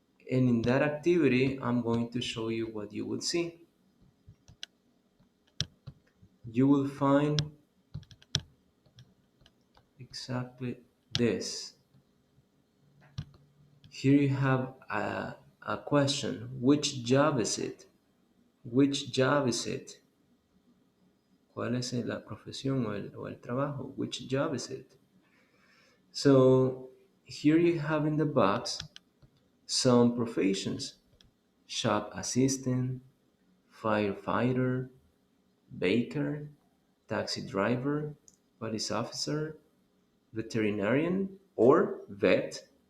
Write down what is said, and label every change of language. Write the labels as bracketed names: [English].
[English] And in that activity, I'm going to show you what you will see. You will find exactly this. Here you have a question. Which job is it? Which job is it? [Spanish] ¿Cuál es la profesión o el trabajo? [English] Which job is it? So here you have in the box some professions. Shop assistant, firefighter, baker, taxi driver, police officer, veterinarian, or vet.